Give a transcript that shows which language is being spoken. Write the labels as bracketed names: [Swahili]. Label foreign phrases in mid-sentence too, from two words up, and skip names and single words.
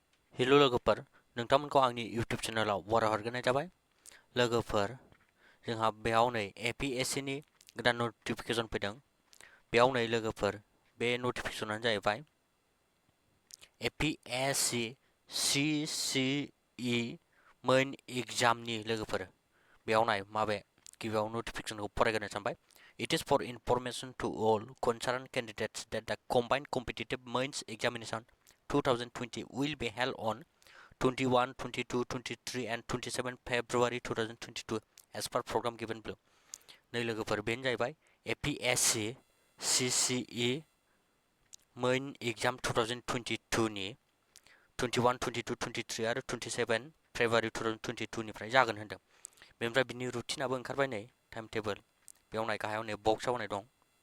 [Bodo] हेलो लोगोफोर नोंथांमोनखौ आंनि इउट्यूब चेनेलाव बराय हरग्रोनाय जाबाय लोगोफोर जोंहा बेयाव नै APSC नि गोदान नटिफिकेशन फैदों बेयाव नै लोगोफोर बे नटिफिकेशनानो जाहैबाय APSC CCE मेन एग्जामनि लोगोफोर बेयाव नाय माबे गिबियाव नटिफिकेशनखौ फरायग्रोनो सानबाय [English] It is for information to all concerned candidates that the combined competitive mains examination 2020 will be held on 21, 22, 23 and 27 February 2022 as per program given below. [Bodo] नै लोगोफोर बेनो जाहैबाय APSC CCE [English] main exam [Bodo] 2022 नि 21, 22, 23 आरो 27 फेब्रुवारि 2022 निफ्राय जागोन होनदों बेनिफ्राय बिनि रुटिनाबो ओंखारबाय नै [English] time table [Bodo] बेयाव नाय गाहायाव नै बक्सआव होनाय दं